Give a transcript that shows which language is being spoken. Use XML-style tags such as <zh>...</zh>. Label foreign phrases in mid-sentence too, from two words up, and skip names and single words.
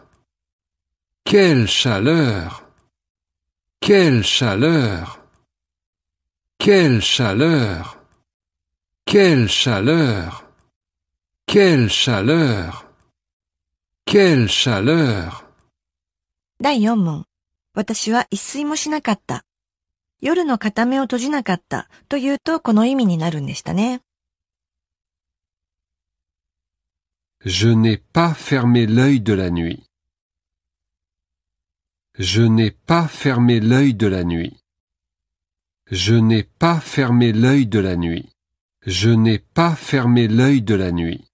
<fr>Quelle chaleur! Quelle chaleur! Quelle chaleur! Quelle chaleur! Quelle chaleur! Quelle chaleur!</fr> <ja>第4問。私は一睡もしなかった。夜の片目を閉じなかったというとこの意味になるんでしたね。</ja> <fr>Je n'ai pas fermé l'œil de la nuit. Je n'ai pas fermé l'œil de la nuit. Je n'ai pas fermé l'œil de la nuit. Je n'ai pas fermé l'œil de la nuit.</fr>